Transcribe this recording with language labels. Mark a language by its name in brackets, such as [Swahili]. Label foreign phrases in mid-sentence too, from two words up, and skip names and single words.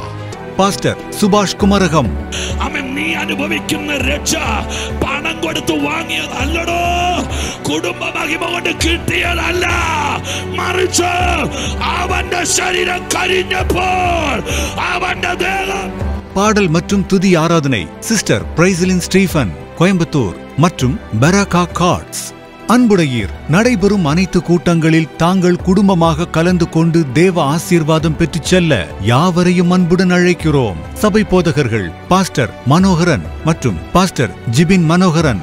[Malayalam] പാസ്റ്റർ സുഭാഷ് കുമരകം. അവൻ നീ അനുഭവിക്കുന്ന രക്ഷ പണം കൊടുത്തു വാങ്ങിയതല്ലടോ, കുടുംബ മഹിമ കൊണ്ട് കിട്ടിയതല്ല, മറിച്ച് അവന്റെ ശരീരം കരിഞ്ഞപ്പോൾ അവന്റെ ദേഹം. [Tamil] பாடல் மற்றும் துதி ஆராதனை சிஸ்டர் பிரைசலின் ஸ்டீஃபன், கோயம்புத்தூர் மற்றும் பராகா கார்ட்ஸ். அன்புடையீர், நடைபெறும் அனைத்து கூட்டங்களில் தாங்கள் குடும்பமாக கலந்து கொண்டு தேவ ஆசீர்வாதம் பெற்றுச் செல்ல யாவரையும் அன்புடன் அழைக்கிறோம். சபை போதகர்கள் பாஸ்டர் மனோகரன் மற்றும் பாஸ்டர் ஜிபின் மனோகரன்.